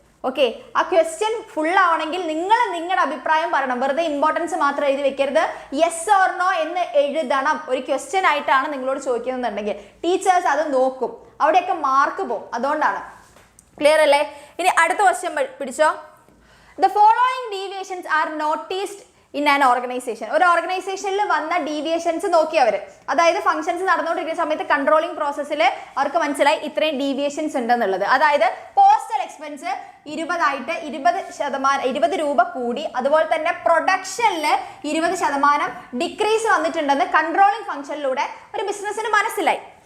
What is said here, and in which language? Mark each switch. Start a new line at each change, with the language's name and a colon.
Malayalam: Okay, ആ question full ആവണമെങ്കിൽ നിങ്ങൾ നിങ്ങളുടെ അഭിപ്രായം പറയണം. വെറുതെ ഇമ്പോർട്ടൻസ് മാത്രം എഴുതി വെക്കരുത്. യെസ് ഓർ നോ എന്ന് എഴുതണം. ഒരു ക്വസ്റ്റ്യൻ ആയിട്ടാണ് നിങ്ങളോട് ചോദിക്കുന്നുണ്ടെങ്കിൽ ടീച്ചേഴ്സ് അത് നോക്കും, അവിടെയൊക്കെ മാർക്ക് പോകും. അതുകൊണ്ടാണ്. ക്ലിയർ അല്ലേ? ഇനി അടുത്ത ക്വസ്റ്റ്യൻ പിടിച്ചോ.
English: The following deviations are noticed in an organization.
Malayalam: ഒരു ഓർഗനൈസേഷനിൽ വന്ന ഡീവിയേഷൻസ് നോക്കി അവർ, അതായത് ഫംഗ്ഷൻസ് നടന്നുകൊണ്ടിരിക്കുന്ന സമയത്ത് കൺട്രോളിംഗ് പ്രോസസ്സിൽ അവർക്ക് മനസ്സിലായി ഇത്രയും ഡീവിയേഷൻസ് ഉണ്ടെന്നുള്ളത്. അതായത് പോസ്റ്റൽ എക്സ്പെൻസ് 20 20 രൂപ കൂടി, അതുപോലെ തന്നെ പ്രൊഡക്ഷനിൽ 20% ഡിക്രീസ് വന്നിട്ടുണ്ടെന്ന് കൺട്രോളിംഗ് ഫംഗ്ഷനിലൂടെ ഒരു ബിസിനസ്സിന് മനസ്സിലായി.